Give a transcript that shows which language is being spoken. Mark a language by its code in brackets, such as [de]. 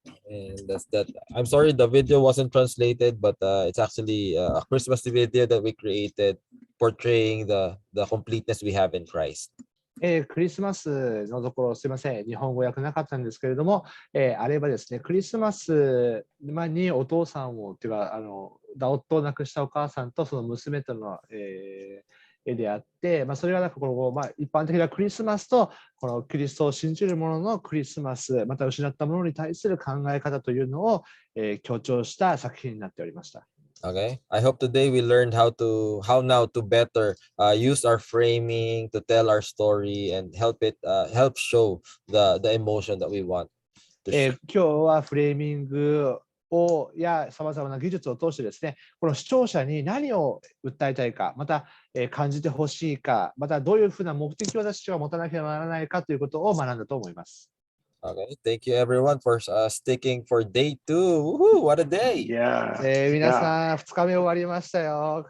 [en] And that's that. I'm sorry the video wasn't translated, but it's actually a Christmas video that we created portraying the completeness we have in Christ. [ja] クリスマスのところ、すいません、日本語訳なかったんですけれども、あればですね、クリスマスにお父さんを、というか、夫を亡くしたお母さんとその娘との、絵であって、それがなんかこの、一般的なクリスマスと、このキリストを信じる者のクリスマス、また失った者に対する考え方というのを、強調した作品になっておりました。 [en] Okay, I hope today we learned how now to better use our framing to tell our story and help show the emotion that we want to show. [ja] 今日はフレーミングやさまざまな技術を通してですね、この視聴者に何を訴えたいか、また、感じてほしいか、またどういうふうな目的を私は持たなければならないかということを学んだと思います。 [en] Okay, thank you everyone for sticking for day 2. Woohoo, what a day! Yeah. [ja] 皆さん、2日目終わりましたよ。